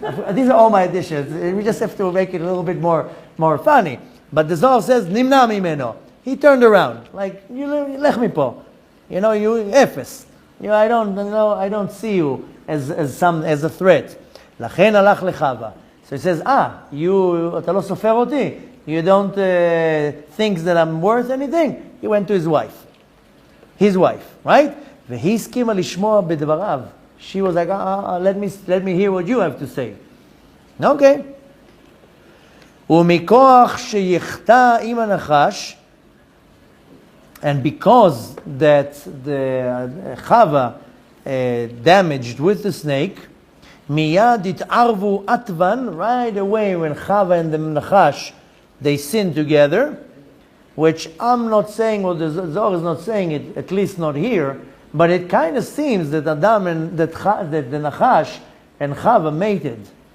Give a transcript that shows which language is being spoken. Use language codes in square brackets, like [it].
[en] These are all my additions. We just have to make it a little bit more funny. But the Zohar says, [he] נמנע ממנו. [en] He turned around, like, you [he] lech mipo. [en] You efes. I don't see you as a threat. [he] לכן הלך לחווה. [en] So he says, [he] אתה לא סופר אותי? [en] You don't think that I'm worth anything? He went to his wife. His wife, right? [he] והיא הסכימה לשמוע בדבריו. [en] She was like, let me hear what you have to say. Okay. [he] ומכוח שיחטא עם הנחש, [en] and because that the Chava damaged with the snake, [he] miyad it'arvu atvan, [en] right away when Chava and the Nachash, they sinned together, which I'm not saying, or the Zohar is not saying it, at least not here, but it kind of seems that Adam and that the Nachash and Chava mated.